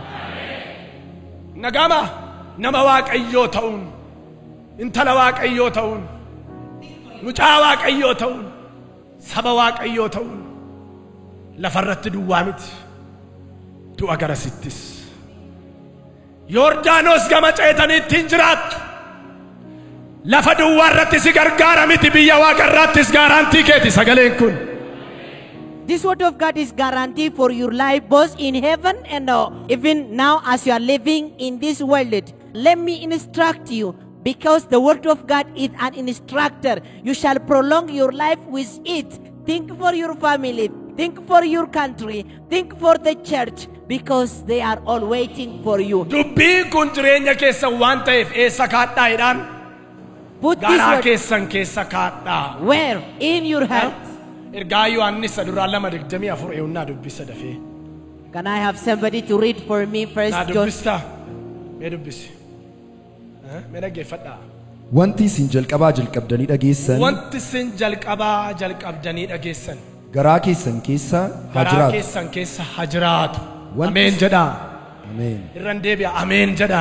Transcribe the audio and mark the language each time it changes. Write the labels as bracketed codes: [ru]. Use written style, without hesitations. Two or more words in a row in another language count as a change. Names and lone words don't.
[om] nagama nama waaqayyoo ta'uun intala waaqayyoo ta'uun mucaa waaqayyoo ta'uun saba waaqayyoo ta'uun lafarratti duwwaa miti du'a gara sittis Yordaanos gama ceetaniitti hin jiraattu lafa duwwaarratti si gargaara miti biyya waaqarraattis gaaraantii keeti sagaleen kun [en] this word of God is guarantee for your life both in heaven and even now as you are living in this world. Let me instruct you because the word of God is an instructor. You shall prolong your life with it. Think for your family. Think for your country. Think for the church because they are all waiting for you. [om] dubbiin kun jireenya keessan waan ta'eef eessa kaadhaa jedhaan [en] Put this [om] garaa [en] word [om] keessan keessa kaadhaa [en] where? In your heart. [om] ergaa Yohaannis 2:24 eewunnaa dubbisa dafee [en] Can I have somebody to read for me first [om] naa [en] John? [om] dubbistaa mee dubbisi mee dhaggeeffadhaa Wanti isin jalqabaa jalqabdanii dhageessan wanti isin jalqabaa jalqabdanii dhageessan garaa keessan keessa haa garaa jiraatu. keessan keessa haa jiraatu Wanti- ameen jedhaa Ameen. irran deebi'a ameen jedhaa